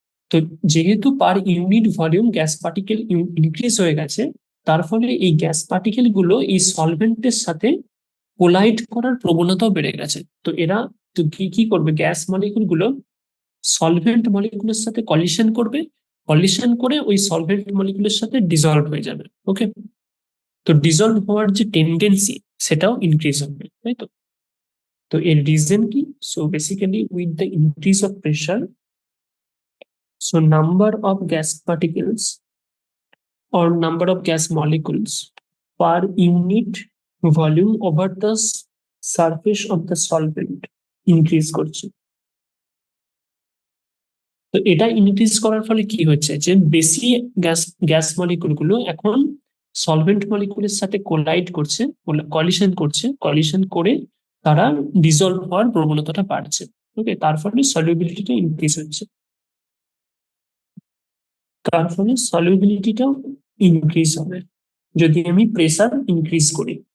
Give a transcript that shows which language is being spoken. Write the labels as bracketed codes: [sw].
[bn] তো যেহেতু per unit volume gas particle increase হয়ে গেছে, তার ফলে এই গ্যাস পার্টিকেল গুলো এই সলভেন্টের সাথে কোলাইড করার প্রবণতাও বেড়ে গেছে। তো এরা তো কি কি করবে, গ্যাস মলিকুল গুলো সলভেন্ট মলিকুলের সাথে কলিশন করবে, কলিশন করে ওই সলভেন্ট মলিকুলের সাথে ডিজলভ হয়ে যাবে। ওকে, তো ডিজলভ হওয়ার যে টেন্ডেন্সি সেটাও ইনক্রিজ হবে, তাই তো? তো এর রিজন কি? [en] so basically with the increase of pressure, so number of gas particles or number of gas molecules per unit volume over the surface of the solvent increase [bn] করছে। তো এটা ইনক্রিজ করার ফলে কি হচ্ছে, যে বেশি গ্যাস গ্যাস মলিকুল গুলো এখন সলভেন্ট মলিকুলের সাথে কোলাইড করছে, কলিশন করছে, কলিশন করে তারা ডিজলভ হওয়ার প্রবণতাটা বাড়ছে। ওকে, তার ফলে সলিউবিলিটিটা ইনক্রিজ হচ্ছে, তার ফলে সলিউবিলিটিটাও ইনক্রিজ হবে যদি আমি প্রেসার ইনক্রিজ করি।